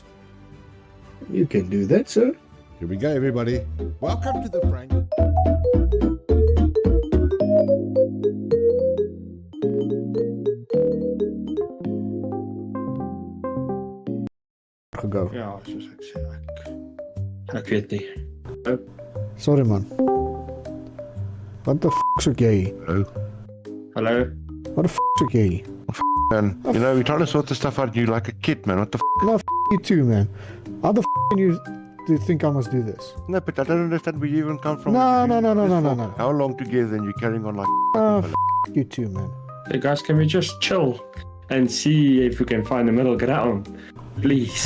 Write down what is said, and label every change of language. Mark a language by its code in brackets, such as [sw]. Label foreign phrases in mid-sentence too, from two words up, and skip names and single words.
[en] You can do that, sir. Here we go, everybody. Welcome to the prank. Go. [af] Ja, soos ek sê, ek weet nie. [en] Sorry, man. What the f*** [af] soek jy? [en] Hello. Hallo? What the f*** [af] soek jy? [en] Man, you know, we're trying to sort this stuff out. You like a kid, man. What the No, f*** you too, man. How the f*** can you think I must do this? No, but I don't understand where you even come from. No, You've no, been no, no, this no, no, for no. How long together and you're carrying on like... Oh, f*** you too, man. Hey guys, can we just chill and see if we can find a middle ground, please?